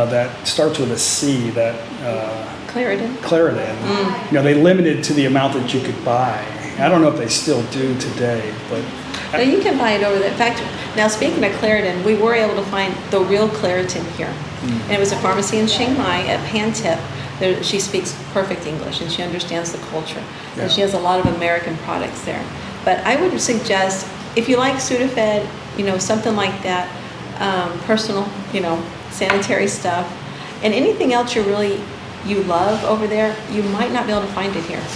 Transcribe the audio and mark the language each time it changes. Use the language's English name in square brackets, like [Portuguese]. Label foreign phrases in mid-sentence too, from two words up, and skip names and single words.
[English] That starts with a C. That Claritin. Claritin. You know, they limited to the amount that you could buy. I don't know if they still do today, but No, you can buy it over there. In fact, now speaking of Claritin, we were able to find the real Claritin here. And it was a pharmacy in Chiang Mai at Pantip. There, she speaks perfect English and she understands the culture. Yeah. And she has a lot of American products there. But I would suggest, if you like Sudafed, you know, something like that, personal, you know, sanitary stuff, and anything else you love over there, you might not be able to find it here.